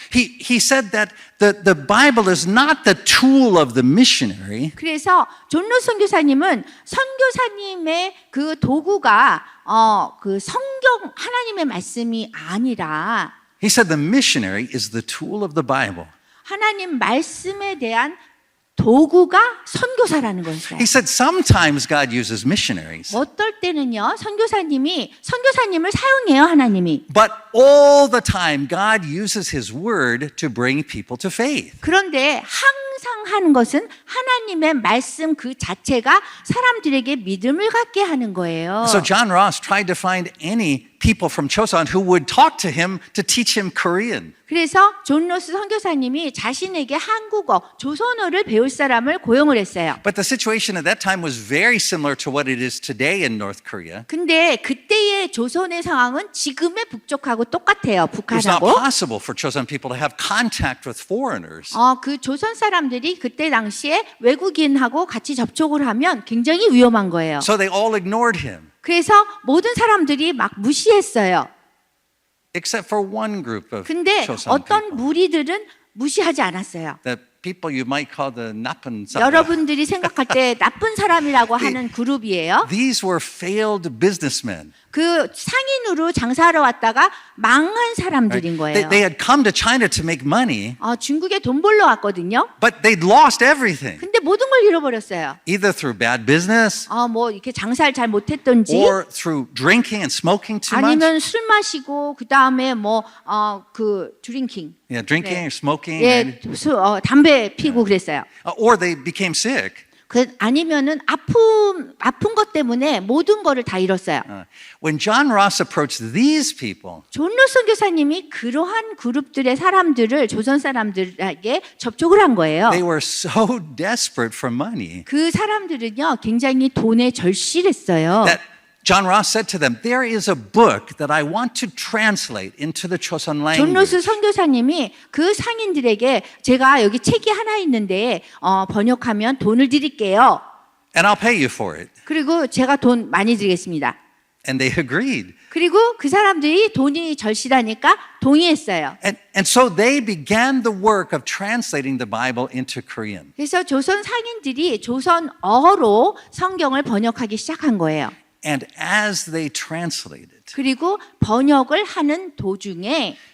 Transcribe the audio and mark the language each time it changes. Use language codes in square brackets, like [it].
[en] He said that the Bible is not the tool of the missionary. [ko] 그래서 존 로스 선교사님은 선교사님의 그 도구가 그 성경 하나님의 말씀이 아니라 [en] He said the missionary is the tool of the Bible. [ko] 하나님 말씀에 대한 도구가 선교사라는 거였어요. [en] He said sometimes God uses missionaries, [ko] 어떨 때는요, 선교사님을 사용해요, 하나님이. [en] but all the time God uses His word to bring people to faith. [ko] 그런데 항상 하는 것은 하나님의 말씀 그 자체가 사람들에게 믿음을 갖게 하는 거예요. [en] So John Ross tried to find any people from Chosun who would talk to him to teach him Korean. [ko] 그래서 존 로스 선교사님이 자신에게 한국어, 조선어를 배울 사람을 고용을 했어요. [en] But the situation at that time was very similar to what it is today in North Korea. [ko] 근데 그때의 조선의 상황은 지금의 북쪽하고 똑같아요. [en] It was not [ko] 북한하고. [en] possible for Chosun people to have contact with foreigners. [ko] 그 조선 사람들이 그때 당시에 외국인하고 같이 접촉을 하면 굉장히 위험한 거예요. [en] So they all ignored him, [ko] 그래서 모든 사람들이 막 무시했어요. [en] except for one group of [ko] 근데 [en] Chosun [ko] 어떤 [en] people. [ko] 무리들은 무시하지 않았어요. [en] The people you might call the [ko] 나쁜 사람. 여러분들이 생각할 때 나쁜 사람이라고 하는 그룹이에요. [en] These were failed businessmen. [ko] 그 상인으로 장사하러 왔다가 망한 사람들인 거예요. [en] They had come to China to make money, [ko] 중국에 돈 벌러 왔거든요. [en] but they'd lost everything, [ko] 근데 모든 걸 잃어버렸어요. [en] either through bad business [ko] 뭐 이렇게 장사를 잘 못했던지 [en] or through drinking and smoking too much. [ko] 아니면 술 마시고 그 다음에 그 드링킹, [en] Yeah, drinking or smoking. [ko] 담배 피고 그랬어요. [en] Or they became sick. [ko] 아니면은 아픈 것 때문에 모든 거를 다 잃었어요. [en] When John Ross approached these people, [ko] 존 로스 선교사님이 그러한 그룹들의 사람들을 조선 사람들에게 접촉을 한 거예요. [en] they were so desperate for money [ko] 그 사람들은요 굉장히 돈에 절실했어요. [en] that John Ross said to them, there is a book that I want to translate into the Chosun [ko] 존 로스 [en] language. [ko] 선교사님이 그 상인들에게 제가 여기 책이 하나 있는데 번역하면 돈을 드릴게요. [en] And I'll pay you for it. [ko] 그리고 제가 돈 많이 드리겠습니다. [en] And they agreed. [ko] 그리고 그 사람들이 돈이 절실하니까 동의했어요. [en] And so they began the work of translating the Bible into Korean. [ko] 그래서 조선 상인들이 조선어로 성경을 번역하기 시작한 거예요. [en] And as they translated, [ko] 그리고 번역을 하는 도중에